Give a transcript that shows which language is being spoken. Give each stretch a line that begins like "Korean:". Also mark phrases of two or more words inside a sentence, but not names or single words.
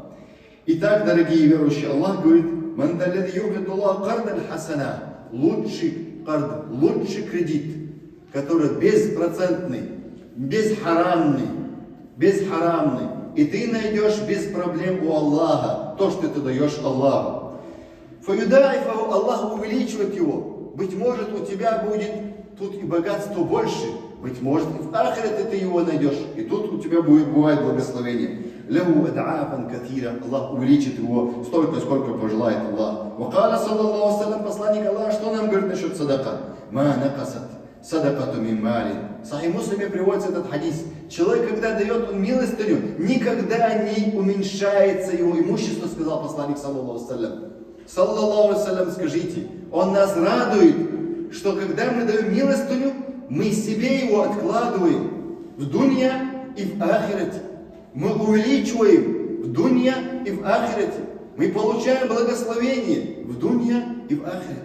Russian: Итак, дорогие верующие, Аллах говорит, лучший кард, лучший кредит, который беспроцентный, безхарамный, и ты найдешь без проблем у Аллаха то, что ты даешь Аллаху. Фаюдаифаху, Аллах увеличивает его. Быть может, у тебя будет тут и богатство больше, быть может, и в ахирате ты его найдешь, и тут у тебя бывает благословение.
Arabic: له أضعافا كثيرة,
Russian: Аллах увеличит его столько, сколько пожелает Аллах.
Arabic: وقال صلى الله سلم, посланник Аллаха,
Russian: что нам говорит насчет садака?
Arabic: ما نقصت صدقة من مال.
Russian: В Сахих Муслиме приводится этот хадис. Человек, когда дает он милостыню, никогда не уменьшается его имущество, сказал посланник
Arabic: صلى الله سلم. صلى الله سلم,
Russian: скажите, он нас радует, что когда мы даем милостыню, мы себе его откладываем в дунья и в ахирате. Мы увеличиваем в дунья и в ахирате. Мы получаем благословение в дунья и в ахирате.